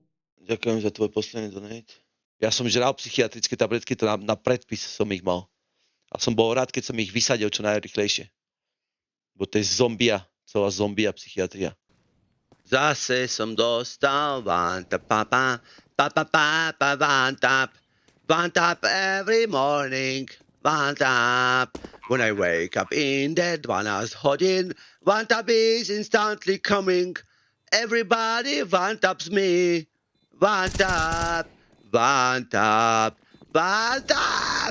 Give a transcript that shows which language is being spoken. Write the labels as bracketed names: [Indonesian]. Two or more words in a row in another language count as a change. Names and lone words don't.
[Slovak] Ďakujem za tvoj posledný donate. Ja som žral psychiatrické tabletky, to na predpis som ich mal. A som bol rád, keď som ich vysadil čo najrychlejšie. Bo to je zombia, celá zombia psychiatria. Zase som dostal [English] vantap, vantap. One tap every morning. One tap. When I wake up in bed, one hour's holding. One tap is instantly coming. Everybody one taps me. One tap. One tap. One tap.